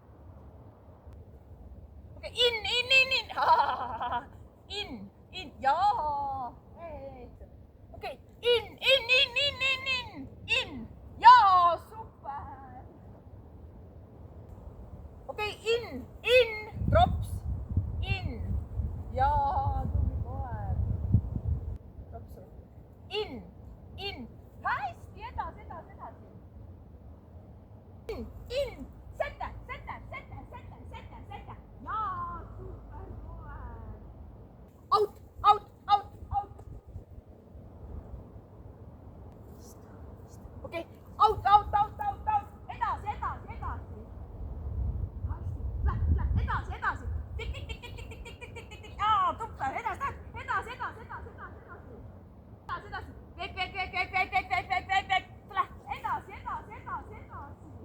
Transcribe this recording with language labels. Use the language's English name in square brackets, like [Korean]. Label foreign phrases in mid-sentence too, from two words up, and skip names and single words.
[Estonian] Okei, [English] in, in, in, in. In, in, [Estonian] jaa. Okei, [English] in, in, in, in, in, in, in. [Estonian] Jaa, super. Okei, [English] in, trops, in. [Estonian] Jaa, tubli koer. Tropsu. [English] In. [Estonian] Hästi, edasi, edasi, edasi. In. Sete. Jaa, super koer. [English] Out, out, out, out. Okei, out, out, out, out, out. [Estonian] Edasi, edasi, edasi. Hästi, edasi, edasi. Tikk, tikk, tikk, tikk, tikk, tikk, tikk, tikk, tikk, tikk. Jaa, super, edasi, edasi, edasi, edasi, edasi, edasi. Edasi, edasi. Veek, veek, veek, veek, veek, veek, veek, veek, veek, veek. Tule, edasi, edasi, edasi, edasi.